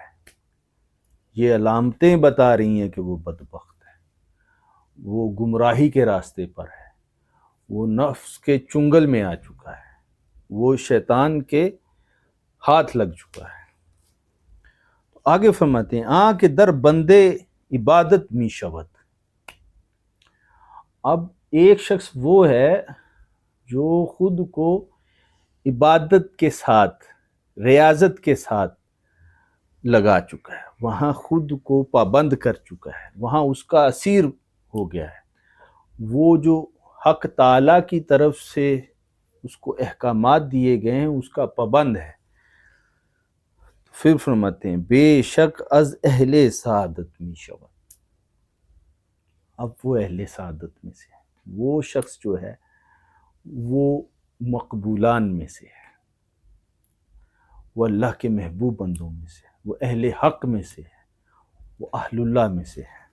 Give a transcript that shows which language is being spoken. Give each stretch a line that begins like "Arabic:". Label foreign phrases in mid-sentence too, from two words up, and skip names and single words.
Urdu: یہ علامتیں بتا رہی ہیں کہ وہ بدبخت ہے، وہ گمراہی کے راستے پر ہے، وہ نفس کے چنگل میں آ چکا ہے، وہ شیطان کے ہاتھ لگ چکا ہے. آگے فرماتے ہیں کہ
Persian: در بندے عبادت می شود.
Urdu: اب ایک شخص وہ ہے جو خود کو عبادت کے ساتھ، ریاضت کے ساتھ لگا چکا ہے، وہاں خود کو پابند کر چکا ہے، وہاں اس کا اسیر ہو گیا ہے، وہ جو حق تعالیٰ کی طرف سے اس کو احکامات دیے گئے ہیں اس کا پابند ہے. پھر فرماتے ہیں
Persian: بے شک از اہل سعادت می شود.
Urdu: اب وہ اہل سعادت میں سے ہے، وہ شخص جو ہے وہ مقبولان میں سے ہے، وہ اللہ کے محبوب بندوں میں سے ہے، وہ اہل حق میں سے ہے، وہ اہل اللہ میں سے ہے.